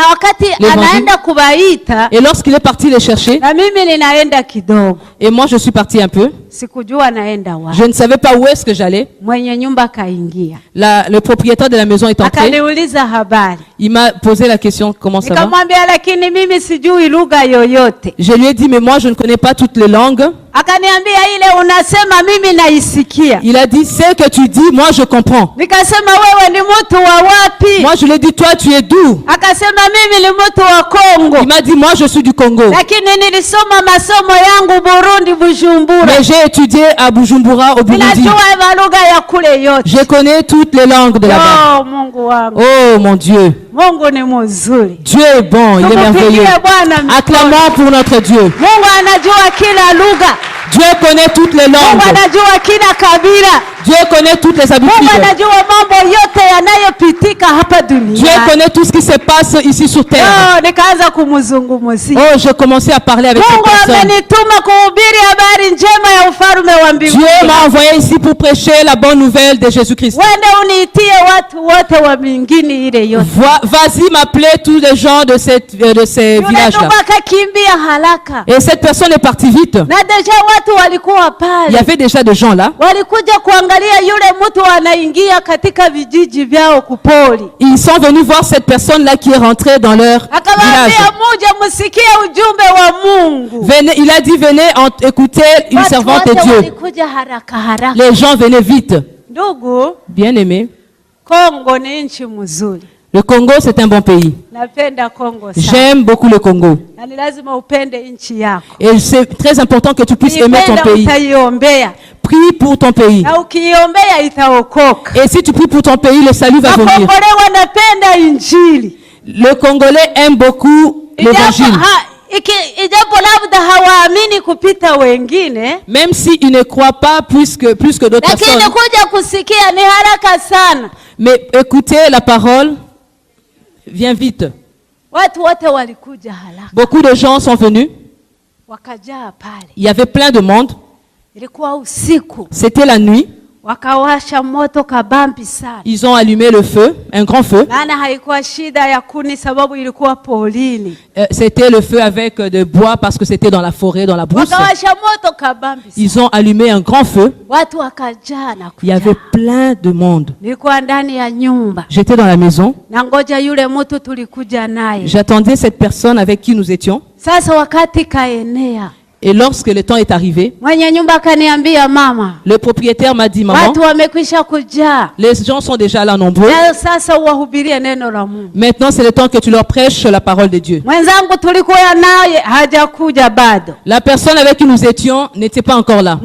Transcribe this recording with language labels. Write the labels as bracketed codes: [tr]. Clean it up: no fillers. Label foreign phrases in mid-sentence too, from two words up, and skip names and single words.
[fr] Et lorsqu'il est parti les chercher, et moi je suis parti un peu, je ne savais pas où est-ce que j'allais. Le propriétaire de la maison est entré. Il m'a posé la question, comment ça va? Je lui ai dit, mais moi je ne connais pas toutes les langues. [sw] Akaniambia ile unasema mimi naisikia. [fr] Il a dit, ce que tu dis, moi je comprends. [sw] Nikasema wewe ni mtu wa wapi? [fr] Moi je lui ai dit, toi tu es d'où? [sw] Akasema mimi ni mtu wa Kongo. [fr] Il m'a dit, moi je suis du Congo. [sw] Lakini nilisoma masomo yangu Burundi, Bujumbura. [fr] Mais j'ai étudié à Bujumbura, au Burundi. [sw] Ninajua lugha ya kule yote. [fr] Je connais toutes les langues de là-bas. [sw] Oh Mungu wangu. [fr] Oh mon Dieu. [sw] Mungu ni mzuri. [fr] Dieu est bon, il est merveilleux. Acclamons pour notre Dieu. [sw] Mungu anajua kila lugha. [fr] Dieu connaît toutes les langues. [sw] Mungu anajua kila kabila. [fr] Dieu connaît toutes les habitudes. [sw] Mungu anajua mambo yote yanayopitika hapa duniani. [fr] Dieu connaît tout ce qui se passe ici sur terre. [sw] Nikaanza kumzungumzia. [fr] Oh, je commençais à parler avec cette personne. [sw] Mungu amenituma kuhubiri habari njema ya ufalme wa mbinguni. [fr] Dieu m'a envoyé ici pour prêcher la bonne nouvelle de Jésus-Christ. [sw] Wende uniitie watu wote wa mbinguni ile yote. [fr] Vas-y m'appeler tous les gens de ces villages-là. [sw] Akakimbia haraka. [fr] Et cette personne est partie vite. [sw] Na deja watu walikuwa pale. [fr] Il y avait déjà des gens là. [sw] Walikuja kuangalia yule mtu anaingia katika vijiji vyao kupoli. [fr] Ils sont venus voir cette personne là qui est rentrée dans leur village. [sw] Akawaambia mmoja msikie ujumbe wa Mungu. [fr] Venez, il a dit venez écouter une servante de Dieu. [sw] Walikuja haraka haraka. [fr] Les gens venaient vite. [sw] Ndugu, [fr] bien-aimé, [sw] Kongo ni nchi mzuri. [fr] Le Congo, c'est un bon pays. [sw] Napenda Kongo sana. [fr] J'aime beaucoup le Congo. Na ni lazima upende nchi yako. Et c'est très important que tu puisses aimer ton pays. Prie pour ton pays. [sw] Na ukiombea itaokoka. [fr] Et si tu pries pour ton pays, le salut va venir. [sw] Wakongole wanapenda injili. [fr] Le Congolais aime beaucoup l'évangile. [sw] Ijapo labda hawaamini kupita wengine. [fr] Même s'ils ne croient pas plus que d'autres personnes. [sw] Lakini kuja kusikia ni haraka sana. [fr] Mais écoutez la parole vient vite. [sw] Watu wote walikuja haraka. [fr] Beaucoup de gens sont venus. [sw] Wakajaa pale. [fr] Il y avait plein de monde. [sw] Ilikuwa usiku. [fr] C'était la nuit. [sw] Wakawasha moto kabambi sana. [fr] Ils ont allumé le feu, un grand feu. [sw] Maana haikuwa shida ya kuni sababu ilikuwa polini. [fr] C'était le feu avec de bois parce que c'était dans la forêt, dans la brousse. [sw] Wakawasha moto kabambi sana. [fr] Ils ont allumé un grand feu. [sw] Watu wakajaa na kuja. [fr] Il y avait plein de monde. [sw] Nilikuwa ndani ya nyumba. [fr] J'étais dans la maison. [sw] Na ngoja yule mtu tulikuja naye. [fr] J'attendais cette personne avec qui nous étions. [sw] Sasa wakati kaenea. [fr] Et lorsque le temps est arrivé, le propriétaire m'a dit, maman, les gens sont déjà là nombreux. Maintenant, c'est le temps que tu leur prêches la parole de Dieu. La personne avec qui nous étions n'était pas encore là.